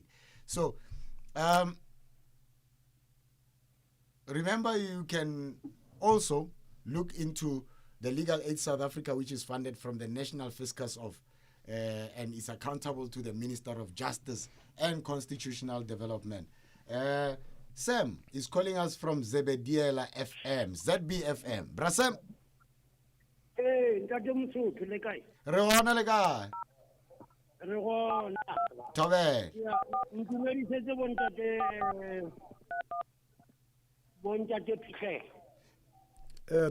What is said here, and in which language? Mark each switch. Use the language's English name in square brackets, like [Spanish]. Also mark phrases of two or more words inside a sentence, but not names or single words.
[English] So, remember, you can also look into the Legal Aid South Africa, which is funded from the National Fiscus of and is accountable to the Minister of Justice and Constitutional Development. Sam is calling us from Zebediela FM, ZBFM. Brasem. [Northern Sotho] Hey, Ntate Mosotho le kae? Re gona le kae? Re gona. Tobel. Ya, ntumedisetse bontate Phihlela.